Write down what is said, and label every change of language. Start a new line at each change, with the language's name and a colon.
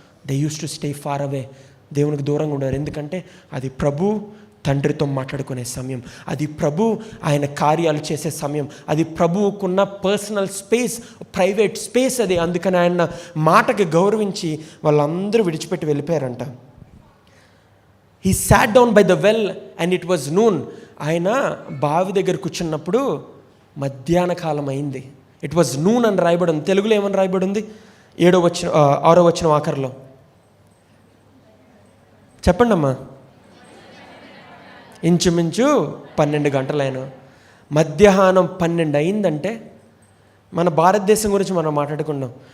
English: they use to stay far away,
Telugu: దేవునికి దూరంగా ఉండేవారు. ఎందుకంటే అది ప్రభు తండ్రితో మాట్లాడుకునే సమయం, అది ప్రభు ఆయన కార్యాలు చేసే సమయం, అది ప్రభువుకున్న పర్సనల్ స్పేస్, ప్రైవేట్ స్పేస్ అది. అందుకని ఆయన మాటకి గౌరవించి వాళ్ళందరూ విడిచిపెట్టి వెళ్ళిపోయారంట.
English: He sat down by the well and it was noon.
Telugu: ఆయన బావి దగ్గర కూర్చున్నప్పుడు మధ్యాహ్న కాలం అయింది.
English: it was noon
Telugu: అని రాయబడి ఉంది. తెలుగులో ఏమని రాయబడి ఉంది? 6వ వచనం ఆఖరిలో చెప్పండి అమ్మా. ఇంచుమించు 12 గంటలైన మధ్యాహ్నం 12 అయిందంటే మన భారతదేశం గురించి మనం మాట్లాడుకున్నాం.